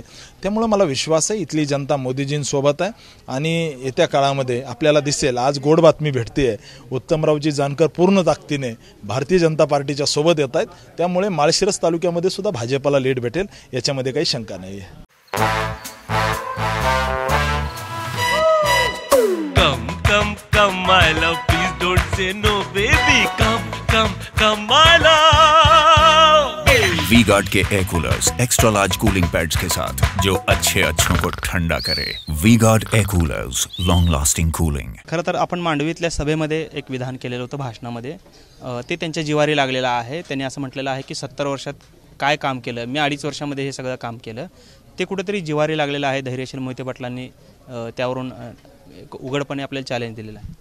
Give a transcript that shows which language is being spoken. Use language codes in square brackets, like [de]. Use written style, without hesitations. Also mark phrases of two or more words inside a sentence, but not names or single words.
[mr] त्यामुळे मला विश्वास आहे इथली जनता मोदीजींसोबत आहे आणि येत्या काळामध्ये आपल्याला दिसेल, आज गोड बातमी भेटते, उत्तमरावजी जानकर पूर्ण ताकदीने भारतीय जनता पार्टीच्या सोबत येत आहेत। त्यामुळे माळशिरस तालुक्यामध्ये सुद्धा भाजपला लीड भेटेल, याच्यामध्ये काही शंका नाही आहे। [en] Come, come, my love, please don't say no, baby. Come, my love. [hi] वी-गार्ड के [en] air coolers extra large cooling pads [hi] के साथ जो अच्छों को ठंडा करे। [en] V-Guard air coolers, long lasting cooling. [mr] खरं तर आपण मांडवीतल्या सभेमध्ये एक विधान केलेलं होतं भाषणामध्ये, ते त्यांच्या जिवारी लागलेलं आहे। त्यांनी असं म्हटलेलं आहे की 70 वर्षात काय काम केलं, मी 2.5 वर्षामध्ये हे सगळं काम केलं, ते कुठेतरी जिवारी लागलेलं आहे। धैर्यशील मोहिते पाटलांनी त्यावरून उघडपणे आपल्याला चॅलेंज दिलेलं आहे।